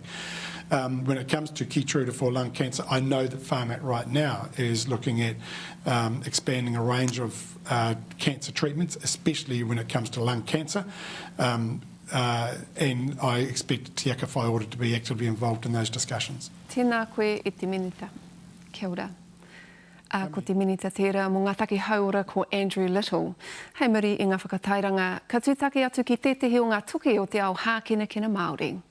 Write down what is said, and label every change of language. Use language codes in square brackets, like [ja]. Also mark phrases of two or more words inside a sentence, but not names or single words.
[en] When it comes to Keytruda for lung cancer, I know that Pharmac right now is looking at expanding a range of cancer treatments, especially when it comes to lung cancer. And I expect Te Aka Whai Ora to be actively involved in those discussions. [mi] Tēnā koe e te minita. Kia ora. Ko te minita tērā mō ngā taki hauora ko Andrew Little. Hei muri i ngā whakatairanga, ka tūtaki atu ki tētehi o ngā tuki o te ao hākinakina Māori.